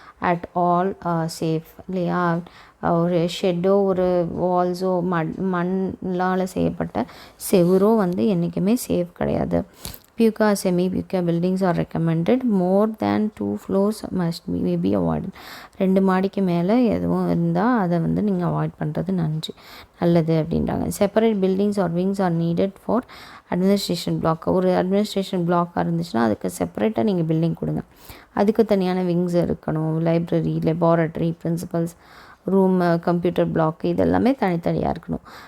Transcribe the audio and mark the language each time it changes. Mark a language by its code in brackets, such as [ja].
[ta] At all safe இல்லையா. ஒரு ஷெட்டோ ஒரு வால்ஸோ மண்ணால் செய்யப்பட்ட செவரோ வந்து என்றைக்குமே சேஃப் கிடையாது. [en] Puka semi-puka buildings are recommended. More than 2 floors must be avoided. [ta] 2 மாடிக்கு மேலே எதுவும் இருந்தால் அதை வந்து நீங்கள் அவாய்ட் பண்ணுறது நல்லது அப்படின்றாங்க. [en] Separate buildings or wings are needed for administration block. [ta] ஒரு அட்மினிஸ்ட்ரேஷன் பிளாக்காக இருந்துச்சுன்னா அதுக்கு செப்பரேட்டாக நீங்கள் பில்டிங் கொடுங்க. அதுக்கு தனியான விங்ஸ் இருக்கணும். Library, laboratory, principles room, computer black இதெல்லாமே தனித்தனியாக இருக்கணும்.